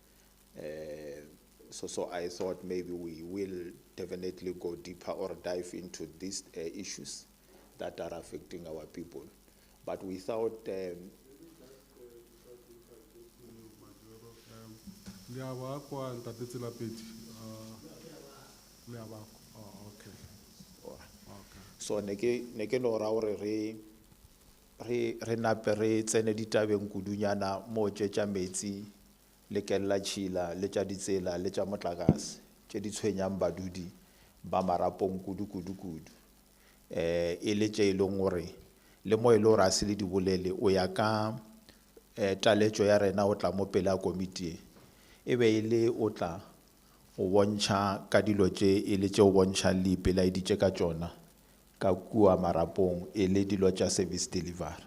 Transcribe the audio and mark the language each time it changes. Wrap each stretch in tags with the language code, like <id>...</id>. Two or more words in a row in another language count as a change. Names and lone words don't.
<en>So I thought maybe we will definitely go deeper or dive into these issues that are affecting our people. But without okay.</en> <nso>So ne ke no ra hore re nape re tsene ditabeng kudunyana mo tšetša metsi le kella tšhila le tša ditsela le tša motlakase tše di tshwenyang badudi ba Marapong kudu e le tše e leng gore le mo e le gore a se le di bolele o ya ka taletšo ya rena o tla mo pele a komiti e be ile o tla o bontšha ka dilo tše e le tše o bontšha le pele di tše ka tšona ka kua Marapong e le dilo tša</nso> <en>service delivery.</en>